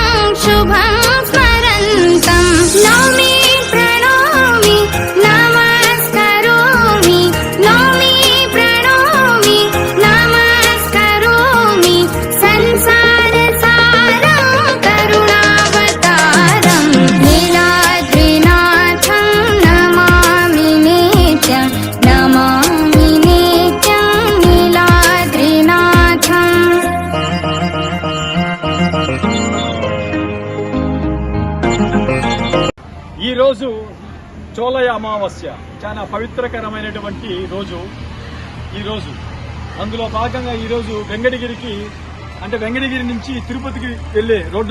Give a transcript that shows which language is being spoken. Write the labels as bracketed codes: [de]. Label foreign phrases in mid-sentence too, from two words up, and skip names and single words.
[sa] शुभं स्मरन्तं नौमि प्रणौमि नमस्करोमि नौमि प्रणौमि नमस्करोमि संसारसारं करुणावतारं नीलाद्रिनाथं नमामि नित्यं नमामि नित्यं नीलाद्रिनाथम् [te] ఈ రోజు చోళయ అమావాస్య చాలా పవిత్రకరమైనటువంటి రోజు. ఈ రోజు అందులో భాగంగా ఈ రోజు వెంకటగిరికి అంటే వెంకటగిరి నుంచి తిరుపతికి వెళ్లే రోడ్డు